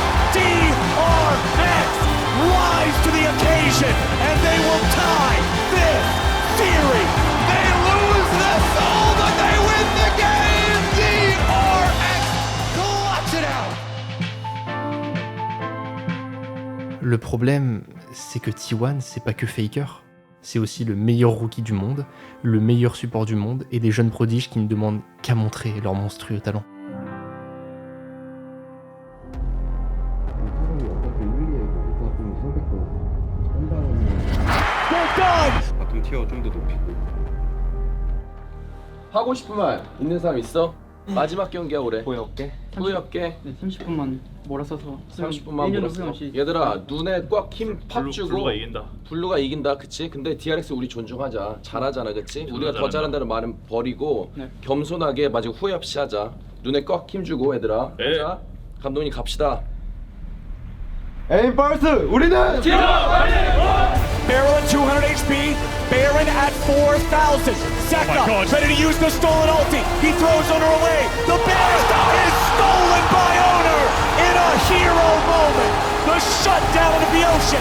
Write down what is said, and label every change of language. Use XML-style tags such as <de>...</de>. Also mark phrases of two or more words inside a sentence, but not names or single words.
<en>DRX rise to the occasion, and they will tie this series. They lose the soul, but they win the game. DRX clutch it out.</en> <fr>Le problème, c'est que T1, c'est pas que Faker. C'est aussi le meilleur rookie du monde, le meilleur support du monde et des jeunes prodiges qui ne demandent qu'à montrer leur monstrueux talent.</fr> <ko>바텀 티어 좀 더 높이고. 하고 싶은 말 있는 사람 있어? 마지막 경기야 올해. 후회없게? 후회없게? 네, 30분만 몰아서서 30분만 몰았어. 얘들아 눈에 꽉 힘 팍 주고 블루가 이긴다. 블루가 이긴다. 그치? 근데 DRX 우리 존중하자. 잘하잖아. 그치? 우리가 더 잘한다는 말은 버리고 겸손하게 마지막 후회 없이 하자. 눈에 꽉 힘 주고 얘들아. 자 감독님 갑시다. 에임 벌스 우리는</ko> <en>Barrel at 200 HP, Baron at 4,000. Zeka ready to use the stolen ulti. He throws Owner away. The Baron is stolen by Owner in a hero moment. The shutdown of the ocean.</en>